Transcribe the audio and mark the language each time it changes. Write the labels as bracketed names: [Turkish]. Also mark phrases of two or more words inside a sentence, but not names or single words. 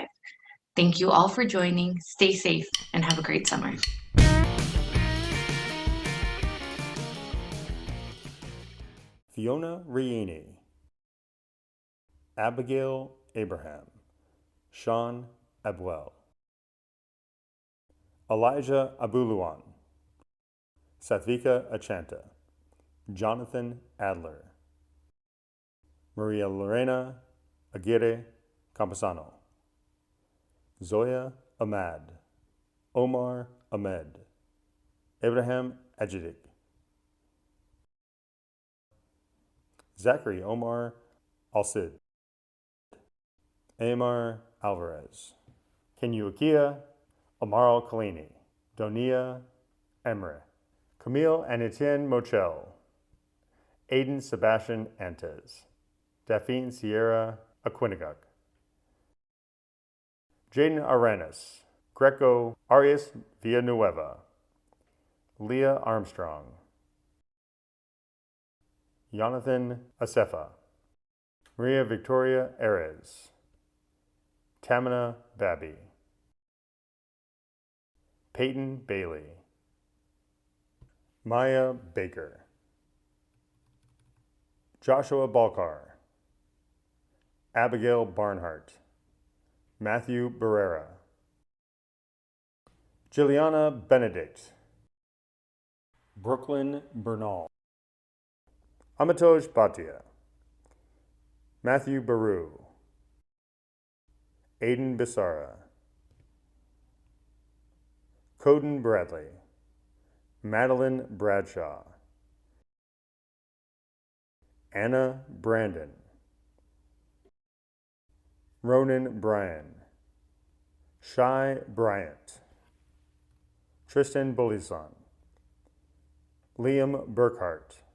[English] Thank you all for joining. Stay safe and have a great summer. Fiona Rieni, Abigail Abraham, Sean Abwell, Elijah Abuluan, Satvika Achanta, Jonathan Adler, Maria Lorena Aguirre Campesano, Zoya Ahmad, Omar Ahmed, Abraham Ajidik, Zachary Omar Al-Sid, Amar Alvarez, Kenyuakia Amaro Kalini, Donia Emre, Camille and Etienne Mochel, Aiden Sebastian Antes, Daphne Sierra Aquinaguk, Jaden Arenas, Greco Arias Villanueva, Leah Armstrong, Jonathan Acefa, Maria Victoria Erez, Tamina Babby, Peyton Bailey, Maya Baker, Joshua Balkar, Abigail Barnhart, Matthew Barrera, Juliana Benedict, Brooklyn Bernal, Amatoj Bhatia, Matthew Baru, Aiden Bissara, Coden Bradley, Madeline Bradshaw, Anna Brandon, Ronan Bryan, Shai Bryant, Tristan Bullison, Liam Burkhart,